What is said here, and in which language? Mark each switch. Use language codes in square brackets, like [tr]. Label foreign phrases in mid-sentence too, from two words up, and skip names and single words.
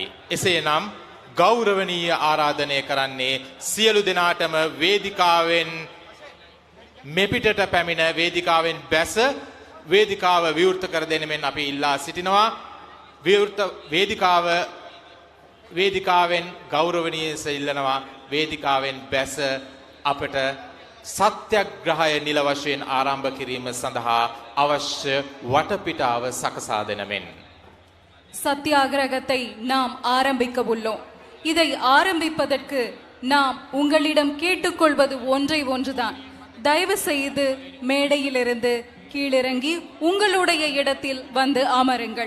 [si] එසේනම් ගෞරවනීය ආරාධනය කරන්නේ සියලු දෙනාටම වේදිකාවෙන් මෙපිටට පැමිණ වේදිකාවෙන් බැස වේදිකාව විවෘත කර දෙනෙමින් අපි ඉල්ලා සිටිනවා. විවෘත වේදිකාවෙන් ගෞරවනීයව ඉල්ලනවා වේදිකාවෙන් බැස අපට සත්‍යග්‍රහය නිල වශයෙන් ආරම්භ කිරීම සඳහා අවශ්‍ය වටපිටාව සකසා දෙනමෙන් [ta] சத்தியாகிரகத்தை நாம் ஆரம்பிக்க உள்ளோம். இதை ஆரம்பிப்பதற்கு நாம் உங்களிடம் கேட்டுக்கொள்வது ஒன்றை ஒன்றுதான். தயவு செய்து மேடையிலிருந்து கீழிறங்கி உங்களுடைய இடத்தில் வந்து அமருங்கள்.